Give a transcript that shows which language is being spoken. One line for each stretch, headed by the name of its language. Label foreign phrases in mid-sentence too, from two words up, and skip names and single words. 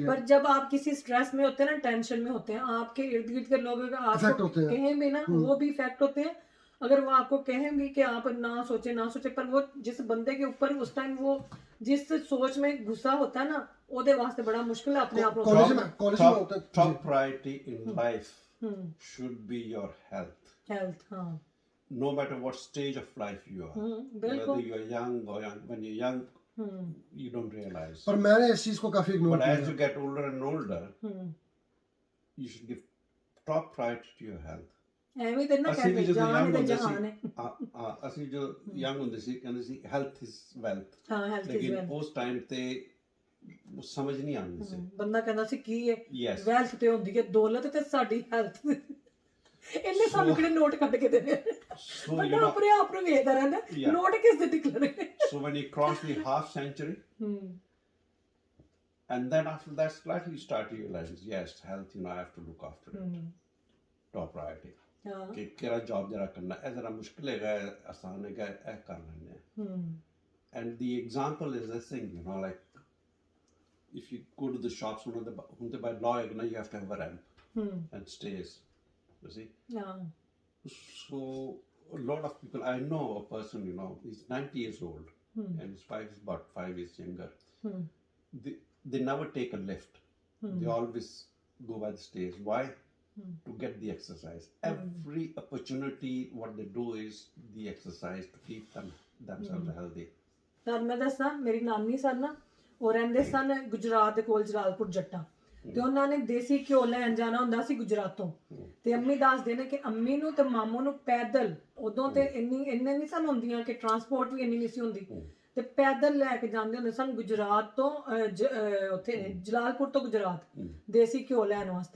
Urdu: پر جب آپ کسی سٹریس میں ہوتے ہیں نا، ٹینشن میں ہوتے ہیں، آپ کے ارد گرد کے لوگ اگر
English: Affect
Urdu: آپ کو ہوتے ہیں. کہیں بھی نا، وہ بھی افیکٹ ہوتے ہیں۔ اگر وہ آپ کو کہیں بھی کہ آپ نا سوچے، پر وہ جس بندے کے اوپر اس ٹائم وہ جس سوچ میں غصہ ہوتا ہے نا، اودے واسطے بڑا مشکل ہے اپنے آپ کو. کالج میں ہوتا ہے
English: top priority in life should be your health.
Urdu: ہیلتھ، ہاں
English: No matter what stage of life you are, whether
Urdu: بالکل.
English: you are young or young, when you're young, you don't realize.
Urdu: پر میں نے اس چیز کو کافی اگنور
English: But as
Urdu: کیا.
English: you get older and older, you should give top priority to your health.
Punjabi: ਐਵੇਂ ਤੇ ਨਾ ਅਸੀਂ ਕਹਿੰਦੇ ਵੀ ਜਦੋਂ ਜਾਨ
English: young
Punjabi: ਤੇ ਹੁੰਦੇ ਜਹਾਨ ਹੈ। ਸੀ ਅਸੀਂ ਜੋ young ਹੁੰਦੇ ਸੀ ਕਹਿੰਦੇ ਸੀ
English: health is wealth. ਹਾਂ, health is
Punjabi: ਲੇਕਿਨ
English: wealth।
Punjabi: ਉਸ ਟਾਈਮ ਤੇ ਉਹ ਸਮਝ ਨਹੀਂ ਆਉਂਦੀ ਸੀ। ਬੰਦਾ ਕਹਿੰਦਾ ਸੀ ਕੀ ਹੈ
English: Yes.
Punjabi: ਵੈਲਥ ਤੇ ਹੁੰਦੀ ਹੈ ਦੌਲਤ ਤੇ ਸਾਡੀ ਹੈਲਥ। ਇਹਨੇ ਸਾਨੂੰ ਕਿਹੜੇ ਨੋਟ ਕੱਢ ਕੇ ਦੇਣੇ।
English: So,
Punjabi: ਬੰਦਾ
English: you know,
Punjabi: ਆਪਣੇ ਆਪ ਨੂੰ ਵੇਖਦਾ ਰਹਿੰਦਾ
English: Yeah.
Punjabi: ਨੋਟ ਕਿਸ ਦੇ ਨਿਕਲਣੇ।
English: so when you cross the half century, and then after that, slightly you start to realize, yes, health, I have to look after it. Top priority.
Punjabi: ਹਾਂ ਕਿ ਕਿਹੜਾ ਜੌਬ ਜਰਾ ਕਰਨਾ, ਇਹ ਜ਼ਰਾ ਮੁਸ਼ਕਿਲ ਹੈਗਾ, ਆਸਾਨ ਹੈਗਾ, ਇਹ ਕਰ ਲੈਂਦੇ ਹਾਂ।
English: And the example is this thing, like if you go to the shops,
Punjabi: ਹੁਣ ਤੇ
English: by law you have to have a ramp and stairs, you see.
Punjabi: ਹਾਂ
English: So a lot of people, I know a person, he's 90 years old and his wife is about 5 years younger. They never take a lift. They always go by the stairs. Why? To get the exercise. Every opportunity, what they do is the exercise to keep themselves healthy.
Punjabi: ਤਾਂ ਮੈਂ ਦੱਸਾਂ, ਮੇਰੀ ਨਾਨੀ ਸਨ ਨਾ, ਉਹ ਰਹਿੰਦੇ ਸਨ ਗੁਜਰਾਤ ਦੇ ਕੋਲ ਜਲਾਲਪੁਰ ਜੱਟਾਂ, ਤੇ ਉਹਨਾਂ ਨੇ ਦੇਸੀ ਘਿਓ ਲੈਣ ਜਾਣਾ ਹੁੰਦਾ ਸੀ ਗੁਜਰਾਤੋਂ। ਤੇ ਅੰਮੀ ਦੱਸਦੇ ਨੇ ਕਿ ਅੰਮੀ ਨੂੰ ਤੇ ਮਾਮੂ ਨੂੰ ਪੈਦਲ, ਉਦੋਂ ਤੇ ਇੰਨੇ ਨਹੀਂ ਸਨ ਹੁੰਦੀਆਂ ਕਿ ਟਰਾਂਸਪੋਰਟ ਵੀ ਇੰਨੀ ਨਹੀਂ ਸੀ ਹੁੰਦੀ, ਤੇ ਪੈਦਲ ਲੈ ਕੇ ਜਾਂਦੇ ਹੁੰਦੇ ਸਨ ਗੁਜਰਾਤ ਤੋਂ ਉੱਥੇ ਜਲਾਲਪੁਰ ਤੋਂ ਗੁਜਰਾਤ ਦੇਸੀ ਘਿਓ ਲੈਣ ਵਾਸਤੇ।